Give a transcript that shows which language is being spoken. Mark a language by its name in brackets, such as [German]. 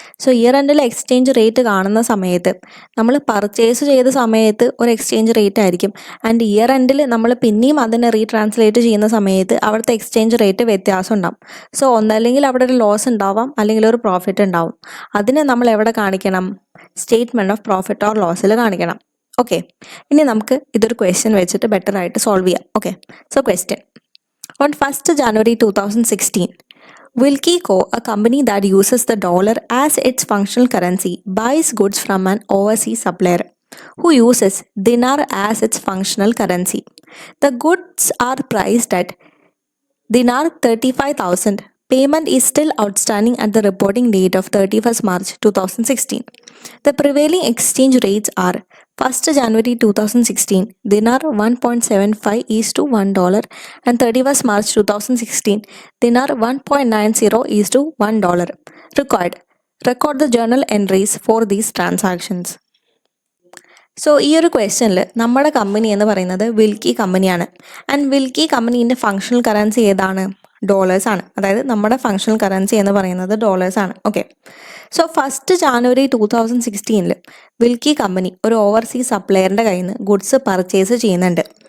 [Malayalam] So year എൻഡിലെ exchange rate കാണുന്ന സമയത്ത് നമ്മൾ പർച്ചേസ് ചെയ്ത സമയത്ത് ഒരു എക്സ്ചേഞ്ച് റേറ്റ് ആയിരിക്കും ആൻഡ് ഇയർ എൻഡിൽ നമ്മൾ പിന്നെയും അതിനെ റീട്രാൻസ്ലേറ്റ് ചെയ്യുന്ന സമയത്ത് അവിടുത്തെ എക്സ്ചേഞ്ച് റേറ്റ് വ്യത്യാസം ഉണ്ടാവും. സോ ഒന്നല്ലെങ്കിൽ അവിടെ ഒരു ലോസ് ഉണ്ടാവാം, അല്ലെങ്കിൽ ഒരു പ്രോഫിറ്റ് ഉണ്ടാവും. അതിനെ നമ്മൾ എവിടെ കാണിക്കണം? സ്റ്റേറ്റ്മെൻറ്റ് ഓഫ് പ്രോഫിറ്റ് ഓർ ലോസിൽ കാണിക്കണം. ഓക്കെ, ഇനി നമുക്ക് ഇതൊരു ക്വസ്റ്റ്യൻ വെച്ചിട്ട് ബെറ്റർ ആയിട്ട് സോൾവ് ചെയ്യാം. [English] Okay, so question: on 1 January 2016, Wilkie Co., a company that uses the dollar as its functional currency, buys goods from an overseas supplier who uses dinar as its functional currency. The goods are priced at dinar 35,000. Payment is still outstanding at the reporting date of 31st March 2016. The prevailing exchange rates are 1st January 2016 dinar 1.75 is to $1 and 31st March 2016 dinar 1.90 is to $1. Record the journal entries for these transactions. [Malayalam] So ഈ ഒരു ക്വസ്റ്റ്യനിൽ നമ്മുടെ company എന്ന് പറയുന്നത് Wilkie കമ്പനിയാണ്. And Wilkie കമ്പനീൻ്റെ functional currency ഏതാണ്? Dollars ആണ്. അതായത് നമ്മുടെ ഫങ്ഷണൽ കറൻസി എന്ന് പറയുന്നത് ഡോളേഴ്സ് ആണ്. Okay. So 1 January 2016 Wilkie company ഒരു ഓവർസീസ് സപ്ലയറിൻ്റെ കയ്യിൽ നിന്ന് ഗുഡ്സ് പർച്ചേസ് ചെയ്യുന്നുണ്ട്.